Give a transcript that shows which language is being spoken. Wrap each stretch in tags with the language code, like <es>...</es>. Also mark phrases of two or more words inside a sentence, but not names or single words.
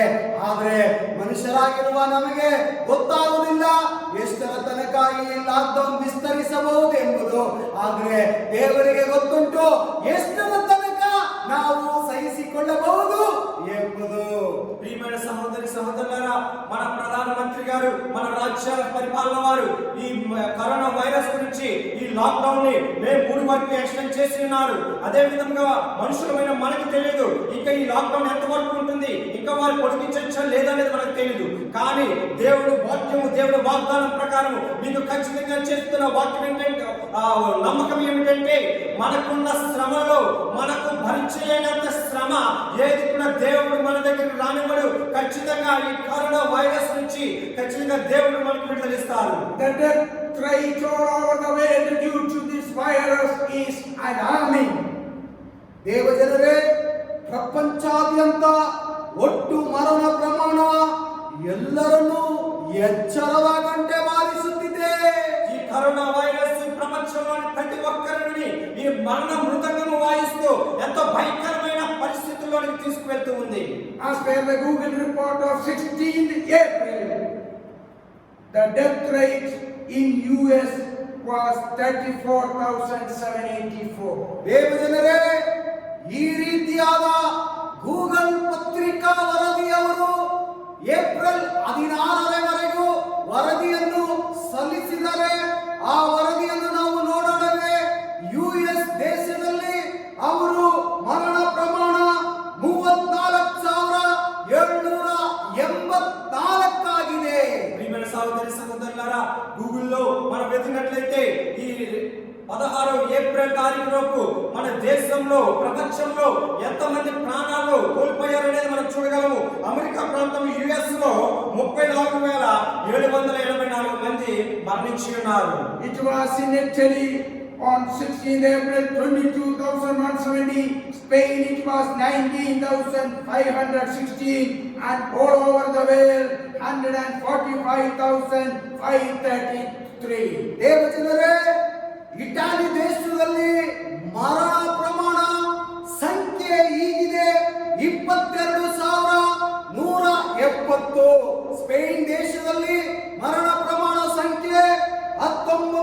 <kn>ಆದರೆ ಮನುಷ್ಯರಾಗಿರುವ ನಮಗೆ ಗೊತ್ತಾಗುವುದಿಲ್ಲ ಎಷ್ಟರ ತನಕ ಈ ಲಾಕ್ಡೌನ್ ವಿಸ್ತರಿಸಬಹುದು ಎಂಬುದು. ಆದರೆ ದೇವರಿಗೆ ಗೊತ್ತುಂಟು ಎಷ್ಟರ ತನಕ ನಾವು ಸಹಿಸಿಕೊಳ್ಳಬಹುದು ಎಂಬುದು.</kn> <te>ప్రియమైన సహోదరి సహోదరులారా, మన ప్రధానమంత్రి గారు, మన రాజ్య పరిపాలన వారు ఈ కరోనా వైరస్ గురించి ఈ లాక్డౌన్ ని మే 3 వరకు ఎక్స్టెండ్ చేసి ఉన్నారు. అదే విధంగా మనుషులమైన మనకు తెలియదు ఇంకా ఈ లాక్డౌన్ ఎంత వరకు ఉంటుంది, ఇంకా వారు పొడిగించచ్చా లేదనేది మనకు తెలియదు. కానీ దేవుడు వాగ్దానం ప్రకారం మీకు ఖచ్చితంగా చేస్తున్న వాక్యం ఏంటంటే, నమ్మకం ఏమిటంటే మనకున్న శ్రమలో మనకు భరించలేనంత శ్రమ ఏది కూడా దేవుడు మన దగ్గర రానివ్వడు. ఖచ్చితంగా ఈ కరోనా వైరస్ నుంచి ఖచ్చితంగా దేవుడు మనకు విడుదలిస్తారు.</te> <en>The death rate all over the world due to this virus is alarming.</en> <kn>ದೇವಜನರೇ, ಪ್ರಪಂಚಾದ್ಯಂತ ಒಟ್ಟು ಮರಣ ಪ್ರಮಾಣ ಎಲ್ಲರನ್ನೂ ಎಚ್ಚರದ ಗಂಟೆ ಬಾರಿಸುತ್ತಿದೆ.</kn> <te>ఈ కరోనా వైరస్ ప్రపంచంలోని ప్రతి ఒక్కరిని ఈ మరణ మృతంగము వాయిస్తూ ఎంతో భయంకరమైన పరిస్థితుల్లోకి తీసుకువెళ్తూ ఉంది.</te> <en>As per the Google report of 16th April, the death rate in US was 34,784.</en> <kn>ದೇವಜನರೇ, ಈ ರೀತಿಯಾದ ಗೂಗಲ್ ಪತ್ರಿಕಾ ವರದಿಯವರು ಏಪ್ರಿಲ್ 16ರವರೆಗೂ ವರದಿಯನ್ನು ಸಲ್ಲಿಸಿದ್ದಾರೆ. ಆ ವರದಿಯನ್ನು ನಾವು ನೋಡೋಣವೇ. US ದೇಶದಲ್ಲಿ ಅವರು ಮರಣ ಪ್ರಮಾಣ 34,784 ಆಗಿದೆ.</kn> <te>ప్రియమైన సహోదరి సహోదరులారా, గూగుల్లో మనం వెతికినట్లయితే ఈ 16 ఏప్రిల్ తారీఖులోపు మన దేశంలో ప్రపంచంలో ఎంతమంది ప్రాణాలు కోల్పోయారనేది మనం చూడగలము. అమెరికా ప్రాంతం US లో 34,784 మంది మరణించి ఉన్నారు.</te> <en>It was in Italy on 16th April 22,170. Spain it was 19,516, and all over the world 145,533.</en> <kn>ದೇವಜನರೇ, ಇಟಾಲಿ ದೇಶದಲ್ಲಿ ಮರಣ ಪ್ರಮಾಣ ಸಂಖ್ಯೆ ಹೀಗಿದೆ: 22,170. ಸ್ಪೇನ್ ದೇಶದಲ್ಲಿ ಮರಣ ಪ್ರಮಾಣ ಸಂಖ್ಯೆ 19,516.</kn>